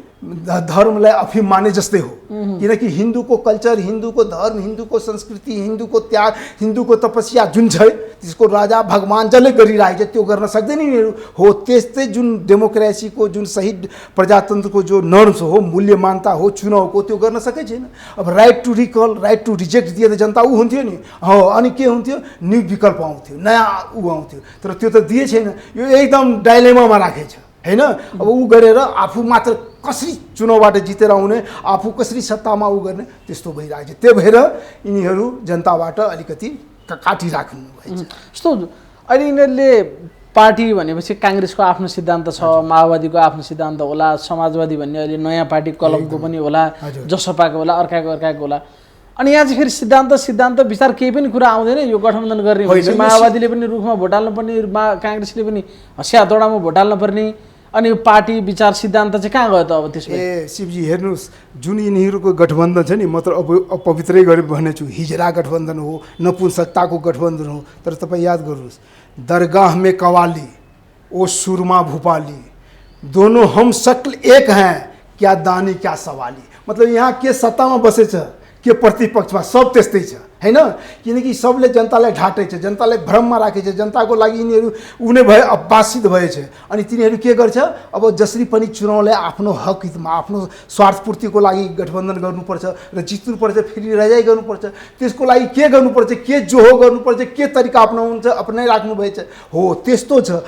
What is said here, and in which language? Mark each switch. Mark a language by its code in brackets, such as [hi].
[ne] धर्मलाई अफिम माने जस्तै हो। किनकि हिन्दूको कल्चर, हिन्दूको धर्म, हिन्दूको संस्कृति, हिन्दूको त्याग, हिन्दूको तपस्या जुन छ त्यसको राजा भगवान जसले गरिरहेको छ त्यो गर्न सक्दैन यिनीहरू हो। त्यस्तै जुन डेमोक्रेसीको जुन सही प्रजातन्त्रको जो नर्म्स हो, मूल्य मान्यता हो चुनावको, त्यो गर्न सकै छैन। अब right to skill, right to reject दिए त जनता ऊ हुन्थ्यो नि। हो, अनि के हुन्थ्यो, न्यू विकल्प आउँथ्यो, नयाँ ऊ आउँथ्यो। तर त्यो त दिए छैन। यो एकदम डाइलेमामा राखेछ हैन। अब ऊ गरेर आफू मात्र कसरी चुनावबाट जितेर आउने, आफू कसरी सत्तामा ऊ गर्ने, त्यस्तो भइरहेको छ। त्यही भएर यिनीहरू जनताबाट अलिकति काटिराख्नु भएछ। जस्तो अहिले यिनीहरूले पार्टी भनेपछि काङ्ग्रेसको आफ्नो सिद्धान्त छ, माओवादीको आफ्नो सिद्धान्त होला, समाजवादी भन्ने अहिले नयाँ पार्टी कलमको पनि होला, जसपाको होला, अर्काको होला। अनि यहाँ चाहिँ फेरि सिद्धान्त विचार केही पनि कुरा आउँदैन। यो गठबन्धन गर्ने भनेपछि माओवादीले पनि रुखमा भोट हाल्नुपर्ने, काङ्ग्रेसले पनि हँसिया दौडामा भोट हाल्नुपर्ने, अनि पार्टी विचार सिद्धान्त चाहिँ कहाँ गयो त अब त्यसमा? शिवजी हेर्नुहोस्, जुन यिनीहरूको गठबन्धन छ नि, म त अपवित्रै गरेर भनेछु, हिजरा गठबन्धन हो, नपुंसकताको गठबन्धन हो। तर तपाईँ याद गर्नुहोस्, [hi] दरगाह में कवाली ओ सुरमा भूपाली, दोनों हम शक्ल एक हैं, क्या दानी क्या सवाली। [ne] मतलब यहाँ के सत्तामा बसेछ, के प्रतिपक्षमा, सब त्यस्तै छ हैन। किनकि सबले जनतालाई ढाँटेछ, जनतालाई भ्रममा राखेछ, जनताको लागि यिनीहरू उनी भए अब्बासित भएछ। अनि तिनीहरू के गर्छ, अब जसरी पनि चुनावलाई आफ्नो हक हितमा, आफ्नो स्वार्थपूर्तिको लागि गठबन्धन गर्नुपर्छ र जित्नुपर्छ, फेरि रजाइ गर्नुपर्छ। त्यसको लागि के गर्नुपर्छ, के जोहो गर्नुपर्छ, के तरिका अपनाइराख्नु भएछ हो, त्यस्तो छ।